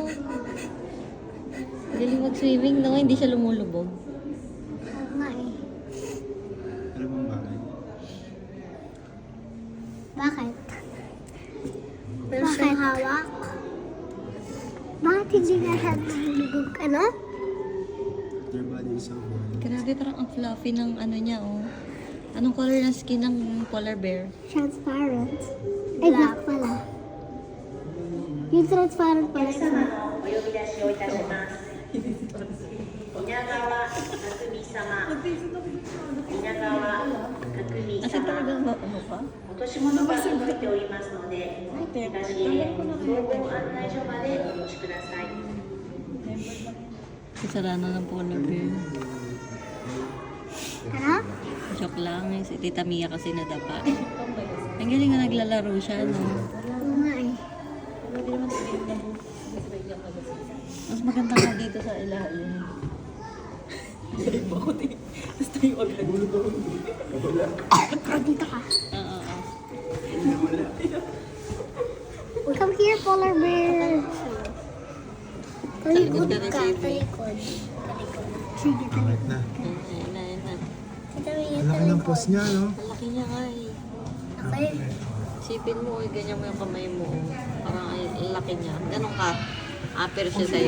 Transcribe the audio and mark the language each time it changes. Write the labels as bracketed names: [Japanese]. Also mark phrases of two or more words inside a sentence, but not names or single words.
[Filipino] Galing mag-swimming, no? Hindi siya lumulubog. Oo nga eh. Ano bang bagay? Bakit? Pero Bakit hawak? Bakit hindi nga siya lumulubog? Ano? [English] Their body is so warm. [Filipino] grabe, parang ang fluffy ng ano niya, oh. Anong color ng skin ng polar bear? Transparent. Ay, black pala. Yung transparent pala siya. [Japanese] お呼び出しをいたします。稲川匠様。稲川匠 [Filipino] Kasi [Japanese] 様。 [Filipino] talagang ano pa? [Japanese] 落とし物が届いておりますので、東へ総合案内所までお越しください。 [Filipino] Kasarana ng polar bear. Ano? Joke lang, eh. Si Tita Mia kasi nadapa. Ang galing na naglalaro siya, no? Oo nga eh. Mas maganda nga dito sa ilalim. Dito ka. Oo. [English] Come here, polar bear. [Filipino] Talikod Talikod ka ka. rin, Talikod. Sige, Alright talikod. na. Ayun na, ayun na. Kita mo yung Ang laki ng pose niya, no? Ang laki niya nga, eh. Okay. Sipin mo, eh, ganyan mo yung kamay mo. Parang ay, ang laki niya. Ganun ka. Upper siya sa'yo.